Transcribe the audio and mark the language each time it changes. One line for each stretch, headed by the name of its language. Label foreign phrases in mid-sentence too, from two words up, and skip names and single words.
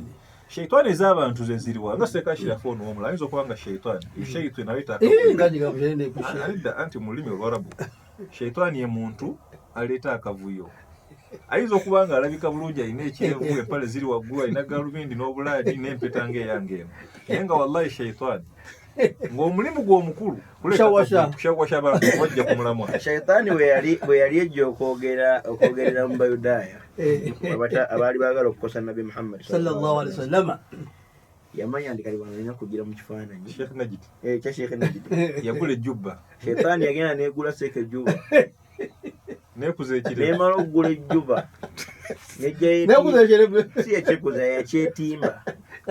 Ganda: Shayitaani ez'abantu ze ziriwa nga sekashirafu ono omulala ayinza okuba nga shayitaani shayitaani naleeta alidda anti mu lulimi olwarabu shayitaani ye muntu aleeta akavuyo ayinza okuba nga alabika bulungi alina ekyevu empale ziri waggulu alina galubindi n'obulaadi n'empeta ng'eyange eno naye nga wallahi shayitaani ng'omulimu gw'omukulu kushawasha abantu wajja kumulamwa. Shayitaani bwe yali ejja okwogerera mu Bayudaaya abaali baagala okukosa Nabi Muhammad
Arabic: صلى الله عليه وسلم
Ganda: yamanya ndi kali balina kugira mu kifaananyi Sheikh Najid kya Sheikh Najid yagula ejjubba Shayitaani yagenda n'egula seeka ejjubba neekuza ekire neemala okugula ejjubba nejjayo si yakikuza yakyetimba